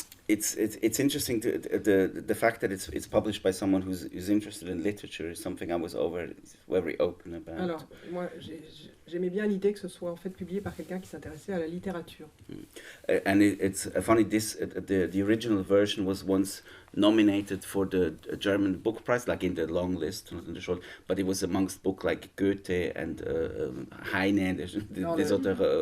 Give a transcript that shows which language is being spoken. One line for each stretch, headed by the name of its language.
English: It's interesting the fact that it's published by someone who's interested in literature is something I was very open about.
French: Alors, moi, j'aimais bien l'idée que ce soit en fait publié par quelqu'un qui s'intéressait à la littérature.
English: And it's funny, the original version was once nominated for the German Book Prize, like in the long list, not in the short, but it was amongst books like Goethe and Heine,
French: des auteurs.